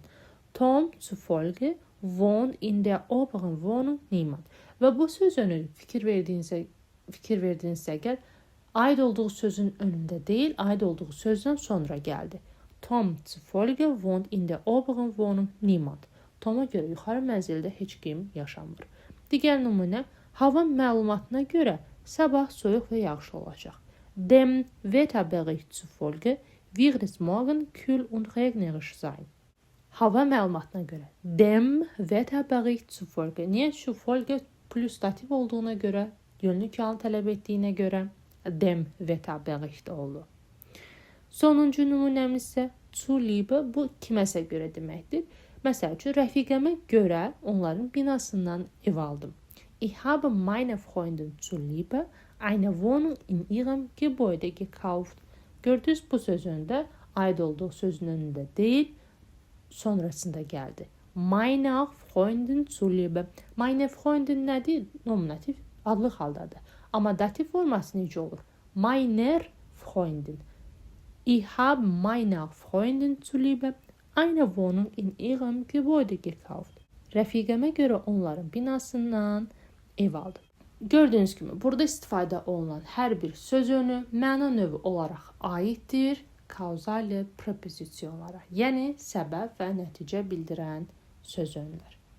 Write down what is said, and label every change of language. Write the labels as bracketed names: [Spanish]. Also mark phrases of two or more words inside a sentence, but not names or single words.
[German] Tom zufolge wohnt in der oberen Wohnung niemand. [Azerbaijani] Və bu sözünü fikir verdiyinizsə əgər aid olduğu sözün önündə deyil, aid olduğu sözdən sonra gəldi. [German] Tom zufolge wohnt in der oberen Wohnung niemand. [Azerbaijani] Toma görə yuxarı mənzildə heç kim yaşamır. Digər nümunə, hava məlumatına görə sabah soyuq və yağışlı olacaq. [German] Dem Wetterbericht zufolge wird es morgen kühl und regnerisch sein. [Azerbaijani] Hava məlumatına görə. [German] Dem Wetterbericht zufolge. [Azerbaijani] Niyə zufolge plus dativ olduğuna görə Yönlü fiilin tələb etdiyinə görə dem vətəbəğişdə olur. Sonuncu nümunəmiz isə zuliebe, bu kiməsə görə deməkdir. Məsəl üçün, rəfiqəmə görə onların binasından ev aldım. [German] Ich habe meine Freundin zuliebe eine Wohnung in ihrem Gebäude gekauft. [Azerbaijani] Gördünüz, bu sözündə aid olduğu sözün önündə deyil, sonrasında gəldi. [German] Meine Freundin zuliebe. Meine Freundin [Azerbaijani] nədir? Nominativ, adlı haldadır. Amma dativ forması necə olur? [German] Meiner Freundin. Ich habe meiner Freundin zuliebe eine Wohnung in ihrem Gebäude gekauft. [Azerbaijani] Rəfiqəmə görə onların binasından ev aldım. Gördüyünüz kimi, burada istifadə olunan hər bir söz önü məna növü olaraq aiddir kauzal prepozisyonlara, yəni səbəb və nəticə bildirən söz önlər.